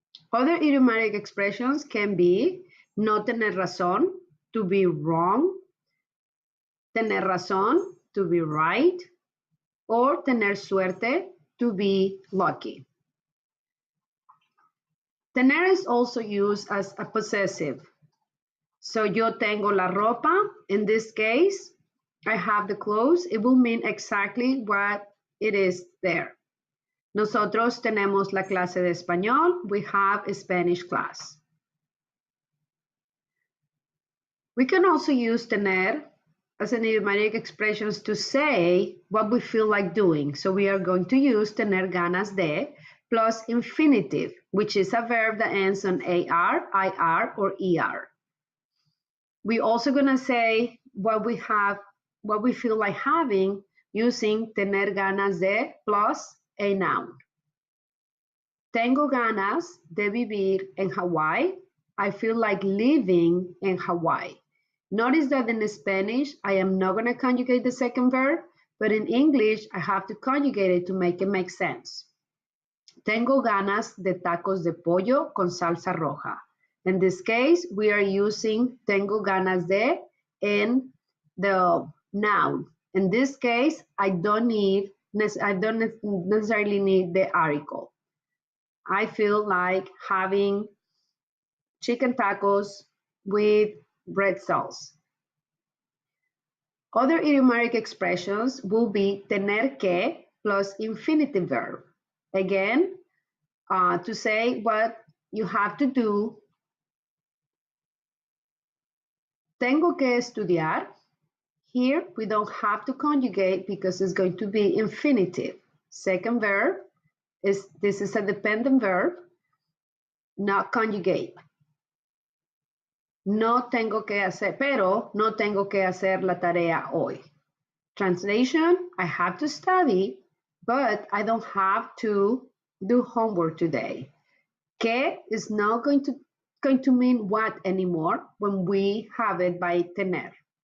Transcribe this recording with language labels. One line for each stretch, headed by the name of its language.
English: Other idiomatic expressions can be
Spanish: no tener razón,
English: to be wrong,
Spanish: tener razón,
English: to be right, or
Spanish: tener suerte,
English: to be lucky. Tener is also used as a possessive. So
Spanish: yo tengo la ropa,
English: in this case, I have the clothes, it will mean exactly what it is there.
Spanish: Nosotros tenemos la clase de español.
English: We have a Spanish class. We can also use tener as an idiomatic expressions to say what we feel like doing. So we are going to use
Spanish: tener ganas de
English: plus infinitive, which is a verb that ends on AR, IR, or ER. We're also gonna say what we feel like having using
Spanish: tener ganas de
English: plus a noun.
Spanish: Tengo ganas de vivir en Hawaii.
English: I feel like living in Hawaii. Notice that in Spanish, I am not going to conjugate the second verb, but in English, I have to conjugate it to make it make sense.
Spanish: Tengo ganas de tacos de pollo con salsa roja.
English: In this case, we are using
Spanish: tengo ganas de
English: in the noun. In this case, I don't necessarily need the article. I feel like having chicken tacos with red sauce. Other idiomatic expressions will be
Spanish: tener que
English: plus infinitive verb. Again, to say what you have to do.
Spanish: Tengo que estudiar.
English: Here, we don't have to conjugate because it's going to be infinitive. Second verb this is a dependent verb, not conjugate.
Spanish: No tengo que hacer, pero no tengo que hacer la tarea hoy.
English: Translation, I have to study, but I don't have to do homework today. Que is not going to mean what anymore when we have it by tener.